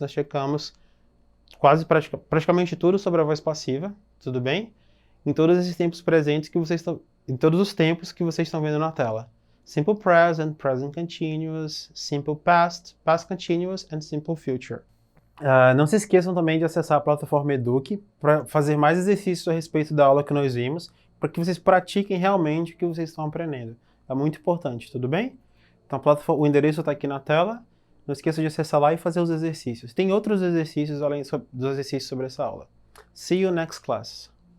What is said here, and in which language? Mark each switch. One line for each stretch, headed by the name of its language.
Portuguese: Nós checamos praticamente tudo sobre a voz passiva. Tudo bem? Em todos esses tempos presentes que vocês estão... Em todos os tempos que vocês estão vendo na tela.
English: Simple present, present continuous, simple past, past continuous and simple future.
Portuguese: Não se esqueçam também de acessar a plataforma Eduque para fazer mais exercícios a respeito da aula que nós vimos, para que vocês pratiquem realmente o que vocês estão aprendendo. É muito importante, tudo bem? Então o endereço está aqui na tela, não esqueça de acessar lá e fazer os exercícios. Tem outros exercícios além dos exercícios sobre essa aula.
English: See you next class.